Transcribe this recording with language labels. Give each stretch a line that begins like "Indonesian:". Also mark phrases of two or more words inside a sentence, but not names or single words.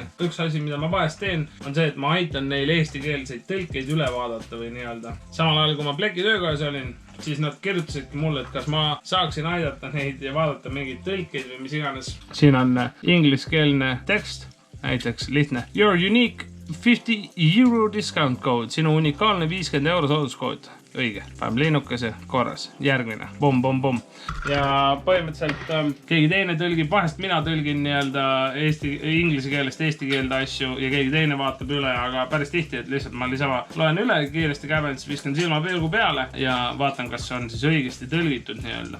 Estonian: Üks asi, mida ma vahest teen, on see, et ma aitan neil eestikeelseid tõlkeid üle vaadata või nii-öelda. Samal ajal, kui ma pleki töökojas olin, siis nad kirjutasidki mulle, et kas ma saaksin aidata neid ja vaadata mingeid tõlkeid või mis iganes. Siin on ingliskeelne tekst. Näiteks lihtne.
English: Your unique €50 discount code.
Estonian: Sinu unikaalne 50 € sooduskood. Õige. Paneme linnukese korras. Järgmine. Bum. Ja põhimõtteliselt keegi teine tõlgib, vahest mina tõlgin nii-öelda inglise keelest eesti keelde asju ja keegi teine vaatab üle, aga päris tihti, et lihtsalt ma loen üle kiiresti käbelt, viskan silmapilgu peale ja vaatan, kas on siis õigesti tõlgitud nii-öelda.